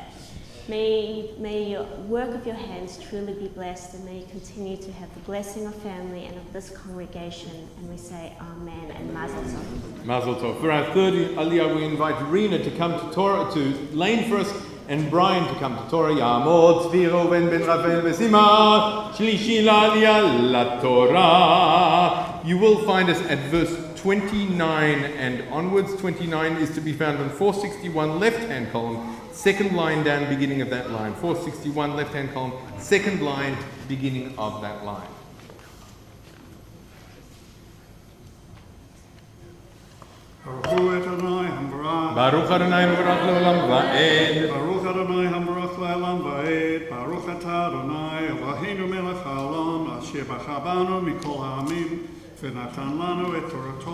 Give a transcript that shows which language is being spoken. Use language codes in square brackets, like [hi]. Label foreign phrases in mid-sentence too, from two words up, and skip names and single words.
[en] May your work of your hands truly be blessed, and may you continue to have the blessing of family and of this congregation. And we say Amen and [he] מזל טוב. מזל טוב. [en] For our third Aliyah, we invite Rena to come to Torah, to lane for us, and Brian to come to Torah. [he] יעמוד צבי ראובן בן רפאל ושימה שלישי לעליה לתורה. [en] You will find us at verse 29 and onwards. 29 is to be found on 461, left-hand column, second line down, beginning of that line. 461, left-hand column, second line, beginning of that line. [he] ברוך אדוני המבורך. ברוך אדוני המבורך לעולם ועד. ברוך אדוני המבורך לעולם ועד ברוך אתה אדוני אלוהינו מלך העולם אשר בחר בנו מכל העמים ונתן לנו את תורתו.